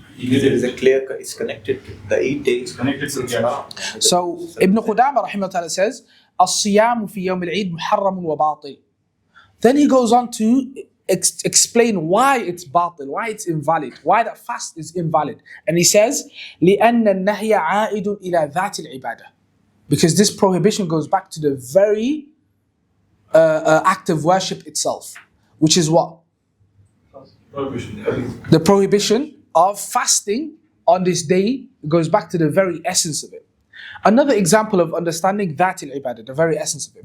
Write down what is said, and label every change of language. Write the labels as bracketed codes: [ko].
[en] There is a clear, it's connected to the 8 days. connected to the So Ibn Qudama rahimahullah says, [ar] "As-Siyam fi Yawm al-Eid muharram wa batil." [en] Then he goes on to explain why it's batil, why it's invalid, why that fast is invalid. And he says, [ar] لأن النهي عائد إلى ذات العبادة. [en] Because this prohibition goes back to the very act of worship itself, which is what? prohibition. The prohibition of fasting on this day goes back to the very essence of it. Another example of understanding that al-ibadah, the very essence of it.